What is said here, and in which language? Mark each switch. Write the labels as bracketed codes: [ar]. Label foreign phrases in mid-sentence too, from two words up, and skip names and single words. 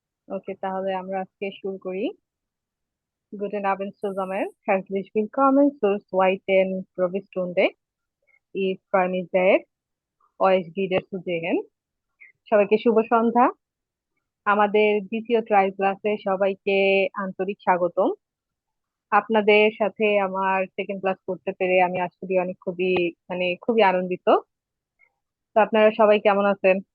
[bn] ওকে, তাহলে আমরা আজকে শুরু করি। [de] Guten Abend zusammen. Herzlich willkommen zur zweiten Probestunde. Ich freue mich sehr, euch wieder zu sehen. [bn] সবাইকে শুভ সন্ধ্যা। আমাদের দ্বিতীয় [en] trial classে [bn] সবাইকে আন্তরিক স্বাগতম। আপনাদের সাথে আমার [en] second class [bn] করতে পেরে আমি আসলে অনেক খুবই আনন্দিত। তো আপনারা সবাই কেমন আছেন?